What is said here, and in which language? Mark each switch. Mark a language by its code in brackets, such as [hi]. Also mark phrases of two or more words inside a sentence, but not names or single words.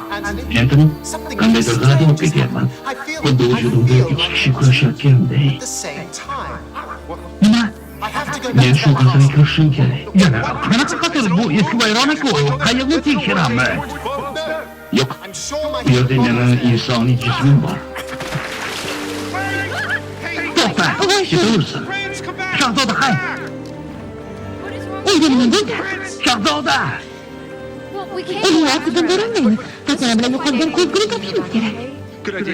[uz] Anthony, qandaydir g'alati bo'lib ketyapman. [en] I feel [uz] Xuddi vujudimda ikki kishi kurashayotganday. [en] at the same time. [uz] Nima? [en] I have to go [uz] Men [en] back [uz] shu [en] to my [uz] qizini ko'rishim kerak. Yana qanaqa qator bu eski bayronak-ku. Qayerni tekshiramiz? Yo'q, [en] I'm sure my [uz] bu yerda meni insoniy jismim bor. To'xta. Ketaversin. Shahzoda qay? Uyda nima bo'ldi? Shahzoda. Uning ortidan borolmaymiz. Fatma bilan yo'qolgan ko'zguni topishimiz kerak.